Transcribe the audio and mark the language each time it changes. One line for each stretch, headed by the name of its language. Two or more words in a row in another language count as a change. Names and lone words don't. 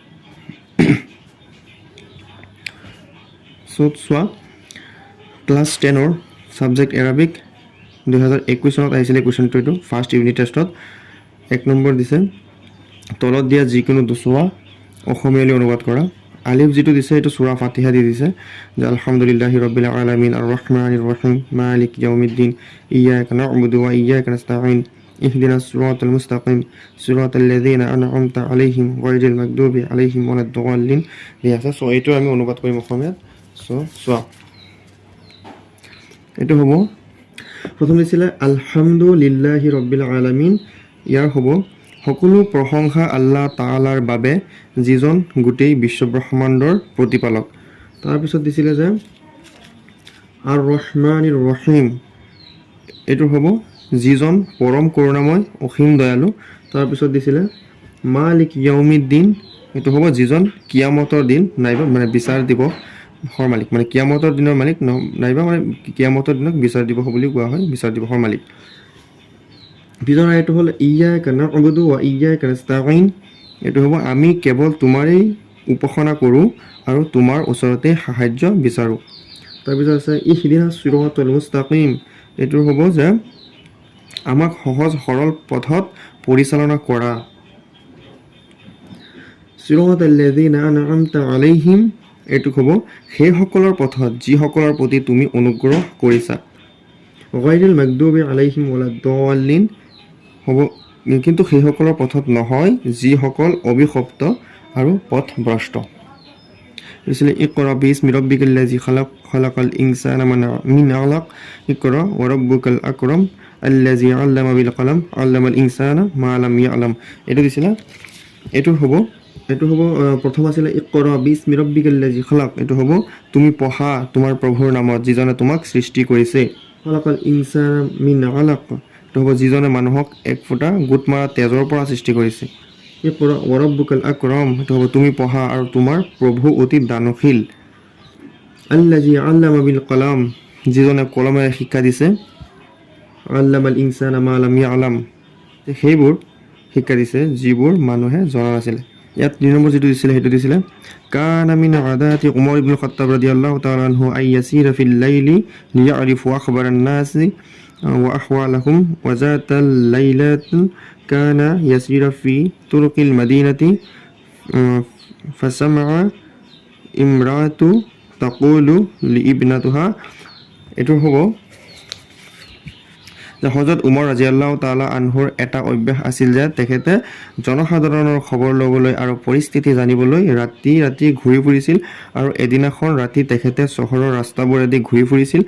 Assamese: চ' চোৱা, ক্লাছ 10ৰ
English: subject Arabic
Assamese: 2021 চনত আহিছিলে কুৱেশ্যনটো। এইটো
English: first unit
Assamese: টেষ্টত 1 নম্বৰ দিছে, তলত দিয়া যিকোনো দুচোৱা অসমীয়ালৈ অনুবাদ কৰা। আলিফ যিটো দিছে এইটো সূৰা ফাতিহা দি দিছে যে
Arabic: الحمد لله رب العالمين الرحمن الرحيم مالك يوم الدين إياك نعبد وإياك نستعين اهدنا الصراط المستقيم صراط الذين أنعمت عليهم غير المغضوب عليهم ولا الضالين.
Assamese: আছে সো এইটো আমি অনুবাদ কৰিম অসমীয়াত। সো চোৱা, এইটো হ'ব প্ৰথম দিছিলে
Arabic: الحمد لله رب العالمين.
Assamese: ইয়াৰ হ'ব সকলো প্ৰশংসা আল্লাহ তাআলাৰ বাবে যিজন গোটেই বিশ্বব্ৰহ্মাণ্ডৰ প্ৰতিপালক। তাৰপিছত দিছিলে যে
Arabic: الرحمن الرحيم,
Assamese: এইটো হ'ব যিজন পৰম কৰোণাময় অসীম দয়ালু। তাৰপিছত দিছিলে
Arabic: مالك يوم الدين,
Assamese: এইটো হ'ব যিজন কিয়ামতৰ দিন নাইবা বিচাৰ দিৱসৰ মালিক, কিয়ামতৰ দিনৰ মালিক নাইবা কিয়ামতৰ দিনক বিচাৰ দিৱস বুলি কোৱা হয়, বিচাৰ দিৱসৰ মালিক। পিছৰ এইটো হ'ল
Arabic: إياك نعبد وإياك نستعين,
Assamese: এইটো হ'ব আমি কেৱল তোমাৰেই উপাসনা কৰোঁ আৰু তোমাৰ ওচৰতে সাহায্য বিচাৰোঁ। তাৰপিছত আছে
Arabic: اهدنا الصراط المستقيم,
Assamese: এইটো হ'ব যে আমাক সহজ সৰল পথত পৰিচালনা কৰা।
Arabic: صراط الذين أنعمت عليهم,
Assamese: এইটো হ'ব সেইসকলৰ পথত যিসকলৰ প্ৰতি তুমি অনুগ্ৰহ কৰিছা।
Arabic: غير المغضوب عليهم ولا الضالين,
Assamese: হ'ব কিন্তু সেইসকলৰ পথত নহয় যিসকল অভিশপ্ত আৰু পথভ্ৰষ্ট।
Arabic: দিছিলে اقرأ باسم ربك الذي خلق خلق الإنسان من علق اقرأ وربك الأكرم الذي علم بالقلم علم الإنسان ما لم يعلم.
Assamese: এইটো দিছিলে, এইটো হ'ব প্ৰথম আছিলে
Arabic: اقرأ باسم ربك الذي خلق,
Assamese: এইটো হ'ব তুমি পঢ়া তোমাৰ প্ৰভুৰ নামত যিজনে তোমাক সৃষ্টি কৰিছে।
Arabic: خلق الإنسان من علق,
Assamese: এইটো হ'ব যিজনে মানুহক এক ফুটা গোট মৰা তেজৰ পৰা সৃষ্টি কৰিছে।
Arabic: اقرأ وربك الأكرم,
Assamese: এইটো হ'ব তুমি পঢ়া আৰু তোমাৰ প্ৰভু অতি দানশীল।
Arabic: الذي علم بالقلم,
Assamese: যিজনে কলমেৰে শিক্ষা দিছে।
Arabic: علم الإنسان ما لم يعلم,
Assamese: সেইবোৰ শিক্ষা দিছে যিবোৰ মানুহে জনা নাছিলে। ইয়াত 2 নম্বৰ যিটো দিছিলে সেইটো দিছিলে
Arabic: كان من عادة عمر بن الخطاب رضي الله تعالى عنه أن يسير في الليل ليعرف أخبار الناس وأحوالهم وذات ليلة كان يسير في طرق المدينة فسمع امرأة تقول لابنتها,
Assamese: এইটো হ'ব যে হজৰত উমৰ
Arabic: رضي الله تعالى عنه
Assamese: এটা অভ্যাস আছিল যে তেখেতে জনসাধাৰণৰ খবৰ ল'বলৈ আৰু পৰিস্থিতি জানিবলৈ ৰাতি ৰাতি ঘূৰি ফুৰিছিল আৰু এদিনাখন ৰাতি তেখেতে চহৰৰ ৰাস্তাবোৰেদি ঘূৰি ফুৰিছিল।